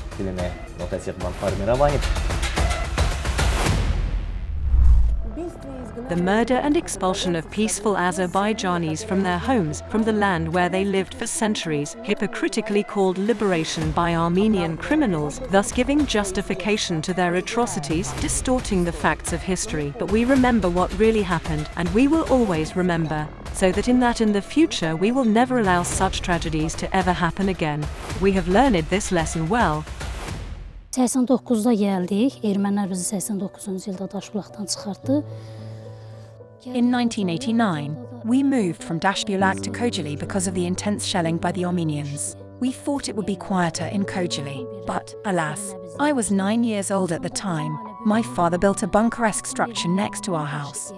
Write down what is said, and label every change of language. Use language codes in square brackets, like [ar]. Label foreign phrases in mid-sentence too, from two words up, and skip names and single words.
[en] The murder and expulsion of peaceful Azerbaijanis from their homes, from the land where they lived for centuries, hypocritically called liberation by Armenian criminals, thus giving justification to their atrocities, distorting the facts of history. But we remember what really happened, and we will always remember, so that in the future we will never allow such tragedies to ever happen again. We have learned this lesson well. [az] 89'da gəldik. Ermənilər bizi 89-cu ildə Daşbulaqdan çıxartdı. [en] In 1989, we moved from Daşbulaq to Khojaly because of the intense shelling by the Armenians. We thought it would be quieter in Khojaly, but alas, I was 9 years old at the time. My father built a bunker-esque structure next to our house.